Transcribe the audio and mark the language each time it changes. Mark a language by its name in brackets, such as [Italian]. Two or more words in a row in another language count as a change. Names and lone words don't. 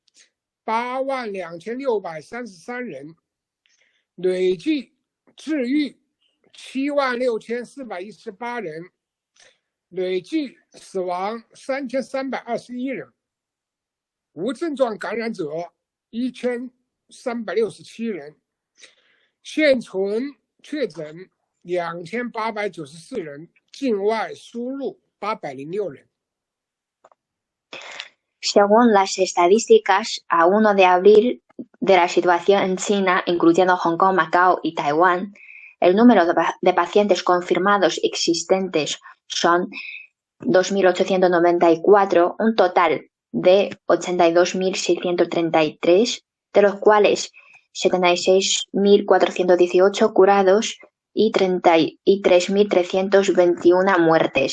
[Chinese] 82633 人，累计治愈76418人，累计死亡3321人，无症状感染者1367人，现存确诊2894人，境外输入806人。 [Spanish] Según las estadísticas, a 1 de abril de la situación en China, incluyendo Hong Kong, Macao y Taiwán, el número de pacientes confirmados existentes son 2.894, un total de 82.633, de los cuales 76.418 curados y 33.321 muertes.